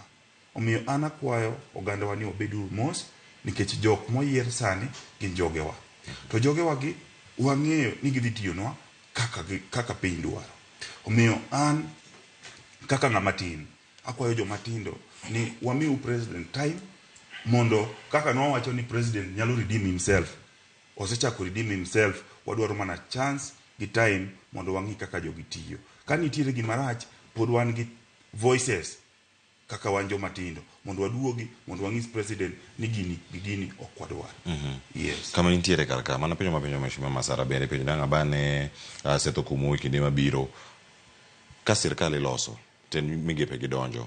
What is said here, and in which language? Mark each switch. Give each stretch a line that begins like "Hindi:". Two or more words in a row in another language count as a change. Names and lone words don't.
Luo (Kenya and Tanzania): Omiyo an akwayo oganda wa ni obedu mos nikech jok moyier sani gin jogewa. To jogewa gi wang'eyo ni gidhi tiyonwa kaka piny dwaro. Omiyo an kaka ng'ama tin akwayo jomatindo ni wamiu president time mondo kaka nwawacho ni president nyalo
English: redeem himself.
Luo (Kenya and Tanzania): Osechako
English: redeem himself,
Luo (Kenya and Tanzania): wadwaro mana chance gi time mondo wang'i kaka jogi tiyo. Ka nitiere gima rach, pod wan gi voices kaka wan jomatindo mondo waduogi mondo wang'is president ni gini ok wadwar.
English: Yes.
Luo (Kenya and Tanzania): Kama nitiere karka mana penjo mapenjo Mheshimiwa Masara bende penjo danga bane Seth Okumu kinde mabiro ka sirkal iloso ten migepe gidonjo.